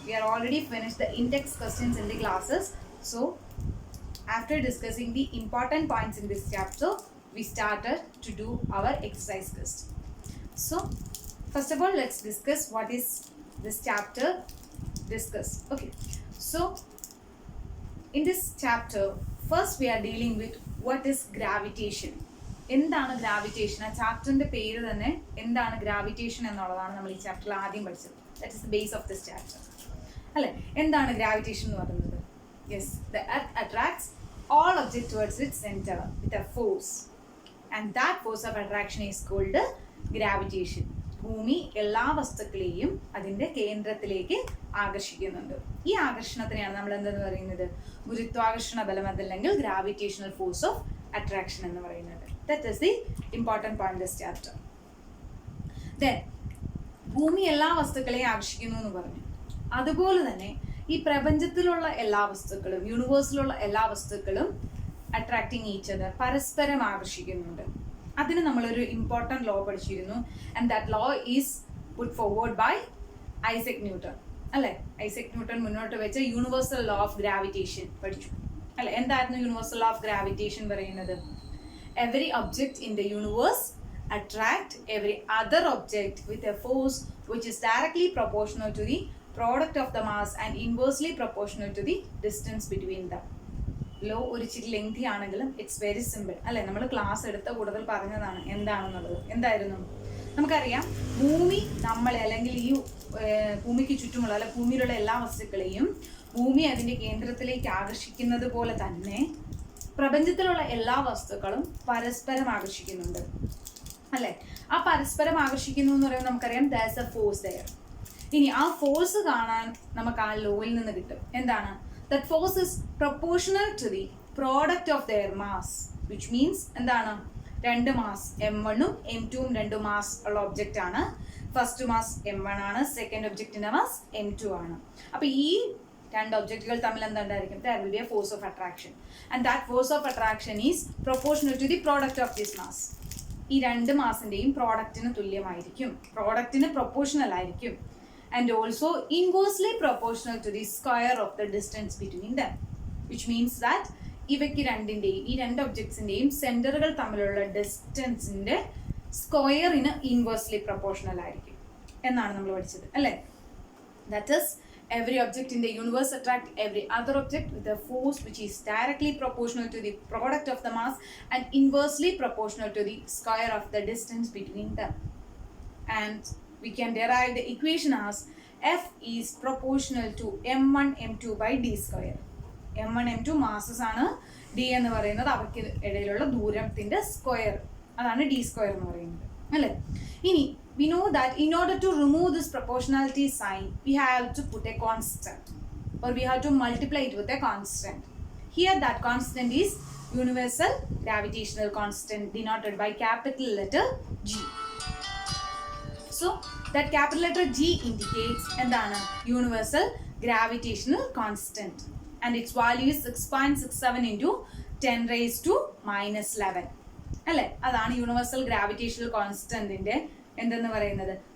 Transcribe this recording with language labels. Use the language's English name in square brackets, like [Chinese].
[English] We are already finished the index questions in the classes. So after discussing the important points in this chapter, we started to do our exercise quiz. So, first of all, let's discuss what is this chapter discuss. Okay. So, in this chapter, first we are dealing with what is gravitation. [Malayalam] എന്താണ് gravitation? ആ ചാപ്റ്ററിന്റെ പേര് തന്നെ എന്താണ് gravitation എന്നുള്ളതാണ് നമ്മൾ ഈ ചാപ്റ്ററിൽ ആദ്യം പഠിച്ചത്. [English] that is the base of this chapter [Malayalam] അല്ലെ. എന്താണ് ഗ്രാവിറ്റേഷൻ എന്ന് പറയുന്നത്? [English] Yes, the earth attracts all objects towards its center with a force, and that force of attraction is called gravitation. [Malayalam] ഭൂമി എല്ലാ വസ്തുക്കളെയും അതിന്റെ കേന്ദ്രത്തിലേക്ക് ആകർഷിക്കുന്നുണ്ട്. ഈ ആകർഷണത്തിനെയാണ് നമ്മൾ എന്തെന്ന് പറയുന്നത്? ഗുരുത്വാകർഷണ ബലം അതല്ലെങ്കിൽ [English] gravitational force of attraction [Malayalam] എന്ന് പറയുന്നത്. [English] That is the important point in this chapter. [Malayalam] Then ഭൂമി എല്ലാ വസ്തുക്കളെയും ആകർഷിക്കുന്നു എന്ന് പറഞ്ഞു. അതുപോലെ തന്നെ ഈ പ്രപഞ്ചത്തിലുള്ള എല്ലാ വസ്തുക്കളും യൂണിവേഴ്സിലുള്ള എല്ലാ വസ്തുക്കളും [English] attracting each other, [Malayalam] പരസ്പരം ആകർഷിക്കുന്നുണ്ട്. അതിന് നമ്മളൊരു ഇമ്പോർട്ടൻറ്റ് ലോ പഠിച്ചിരുന്നു. [English] And that law is put forward by Isaac Newton അല്ലെ. [Malayalam] ഐസക് ന്യൂട്ടൺ മുന്നോട്ട് വെച്ച യൂണിവേഴ്സൽ ലോ ഓഫ് ഗ്രാവിറ്റേഷൻ പഠിച്ചു അല്ലെ. എന്തായിരുന്നു യൂണിവേഴ്സൽ ലോ ഓഫ് ഗ്രാവിറ്റേഷൻ പറയുന്നത്? [English] Every object in the universe attract every other object with a force which is directly proportional to the product of the mass and inversely proportional to the distance between them. [Malayalam] Law ഒരു ഇച്ചിരി lengthy ആണെങ്കിലും [English] it's very simple [Malayalam] അല്ലെ. നമ്മൾ class എടുത്ത കൂടുതൽ പറഞ്ഞതാണ് എന്താണെന്നുള്ളത്. എന്തായിരുന്നു? നമുക്കറിയാം ഭൂമി നമ്മളെ അല്ലെങ്കിൽ ഈ ഭൂമിക്ക് ചുറ്റുമുള്ള അല്ലെ ഭൂമിയിലുള്ള എല്ലാ വസ്തുക്കളെയും ഭൂമി അതിൻ്റെ കേന്ദ്രത്തിലേക്ക് ആകർഷിക്കുന്നത് പോലെ തന്നെ പ്രപഞ്ചത്തിലുള്ള എല്ലാ വസ്തുക്കളും പരസ്പരം ആകർഷിക്കുന്നുണ്ട് അല്ലെ. ആ പരസ്പരം ആകർഷിക്കുന്നു എന്ന് പറയുമ്പോൾ നമുക്കറിയാം [English] That's a force there. [Malayalam] ഇനി ആ ഫോഴ്സ് കാണാൻ നമുക്ക് ആ ലോയിൽ നിന്ന് കിട്ടും. എന്താണ്? [English] That force is proportional to the product of their mass, which means എന്താണ്? [Malayalam] രണ്ട് മാസ് M1ഉം M2ഉം രണ്ട് മാസ് ഉള്ള ഒബ്ജക്റ്റ് ആണ്. ഫസ്റ്റ് മാസ് M1 ആണ്, സെക്കൻഡ് ഒബ്ജക്റ്റിന്റെ മാസ് M2 ആണ്. അപ്പൊ ഈ രണ്ട് ഒബ്ജക്റ്റുകൾ തമ്മിൽ എന്തുണ്ടായിരിക്കും? [English] There will be a force of attraction, and that force of attraction is proportional to the product of this mass. [Malayalam] ഈ രണ്ട് മാസിന്റെയും പ്രോഡക്റ്റിന് തുല്യമായിരിക്കും, പ്രോഡക്റ്റിന് പ്രൊപ്പോർഷണൽ ആയിരിക്കും. [English] and also inversely proportional to the square of the distance between them, which means that [Malayalam] ഇവയ്ക്ക് രണ്ടിന്റെയും ഈ രണ്ട് ഒബ്ജക്ട്സിന്റെയും സെന്ററുകൾ തമ്മിലുള്ള ഡിസ്റ്റൻസിന്റെ സ്ക്വയറിന് ഇൻവേഴ്സ്ലി പ്രൊപ്പോർഷണൽ ആയിരിക്കും എന്നാണ് നമ്മൾ പഠിച്ചത് അല്ലേ. [English] That is every object in the universe attract every other object with a force which is directly proportional to the product of the mass and inversely proportional to the square of the distance between them. And we can derive the equation as F is proportional to m1 m2 by d square. [Malayalam] m1 m2 masses ആണ്, d എന്ന് പറയുന്നത് അവയ്ക്ക് ഇടയിലുള്ള ദൂരത്തിന്റെ square, അതാണ് d square എന്ന് പറയുന്നത് അല്ലേ. [English] ഇനി we know that in order to remove this proportionality sign we have to put a constant, or we have to multiply it with a constant. Here that constant is universal gravitational constant denoted by capital letter G. So that capital letter G indicates endana universal gravitational constant, and its value is 6.67 into 10 raised to minus 11 അല്ലേ. [Malayalam] അതാണ് universal gravitational കോൺസ്റ്റന്റിന്റെ എന്തെന്ന് പറയുന്നത്?